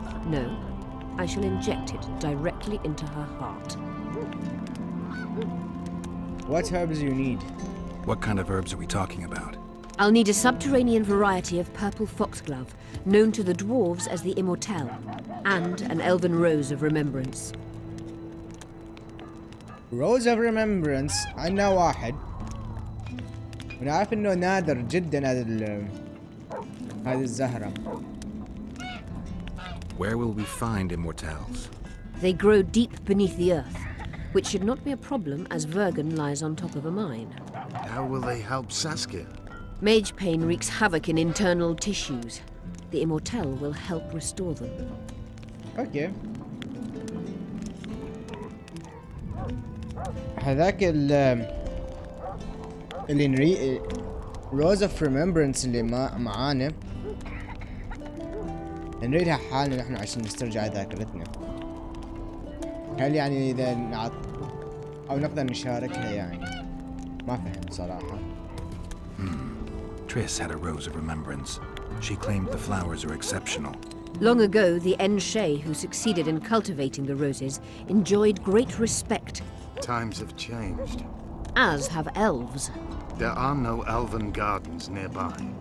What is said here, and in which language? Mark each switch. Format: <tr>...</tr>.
<en>No, I shall inject it directly into her heart. What herbs do you need? What kind of herbs are we talking about? I'll need a subterranean variety of purple foxglove, known to the dwarves as the Immortelle, and an elven rose of remembrance.</en> <ar>Rose of Remembrance عندنا واحد ونعرف انه نادر جدا هذه الزهرة.</ar> <en>Where will we find immortelles? They grow deep beneath the earth, which should not be a problem as Vergen lies on top of a mine. How will they help Saskia? Mage pain wreaks havoc in internal tissues. The Immortelle will help restore them. Okay.</en> <ar>هذاك اللي روز اوف ريمبرنس اللي معانا نريدها حالنا نحن عشان نسترجع ذاكرتنا. هل يعني اذا او نقدر نشاركها يعني؟ ما فهمت صراحة.</ar> <en>Triss had a rose of remembrance. She claimed the flowers are exceptional. Long ago, the Enshe who succeeded in cultivating the roses enjoyed great respect. Times have changed. As have elves. There are no elven gardens nearby.</en>